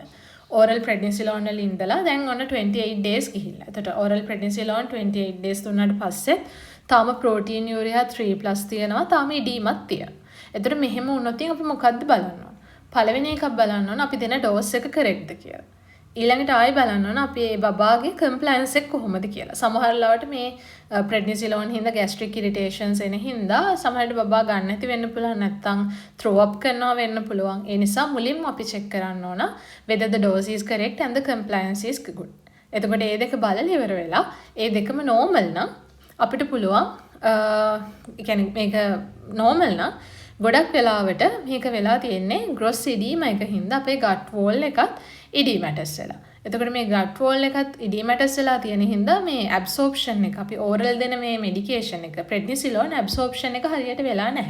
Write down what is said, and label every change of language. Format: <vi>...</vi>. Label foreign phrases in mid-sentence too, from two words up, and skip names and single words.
<en>oral prednisolone</en> <si>වල ඉඳලා දැන් ඔන්න 28 days ගිහිල්ලා. එතකොට</si> <en>oral prednisolone</en> <si>28 days දුන්නාට පස්සේ තාම proteinuria 3+ තියෙනවා. තාම ඉදීමක් තියෙනවා. එතකොට මෙහෙම වුණොත් අපි මොකද්ද බලන්න ඕන? පළවෙනි එකක් බලන්න ඕන අපි දෙන dose එක correctද කියලා. ඊළඟට ආයෙ බලන්න ඕන අපි ඒ බබාගේ compliance එක කොහොමද කියලා. සමහර ලාවට මේ prednisolone හින්දා</si> <en>gastric irritations</en> <si>එන හින්දා සමහරට බබා ගන්න නැති වෙන්න පුළුවන් නැත්නම්</si> <en>throw up</en> <si>කරනවා වෙන්න පුළුවන්. ඒ නිසා මුලින්ම අපි check කරන්න ඕන</si> <en>whether the dose is correct and the compliance is good.</en> <si>එතකොට මේ දෙක බලලා ඉවර වෙලා ඒ දෙකම normal නම් අපිට පුළුවන් කියන්නේ මේක නෝමල් නම් ගොඩක් වෙලාවට මේක වෙලා තියෙන්නේ ග්‍රොස් ඉඩීම එකින්ද අපේ</si> <en>gut wall</en> <si>එකත් ඉඩීමැටස් වෙලා. එතකොට මේ</si> <en>gut wall</en> <si>එකත් ඉඩීමැටස් වෙලා තියෙන හින්දා මේ ඇබ්සෝප්ෂන් එක අපි ඕරල් දෙන මේ මෙඩිකේෂන් එක</si> <en>prednisolone absorption</en> <si>එක හරියට වෙලා නැහැ.</si>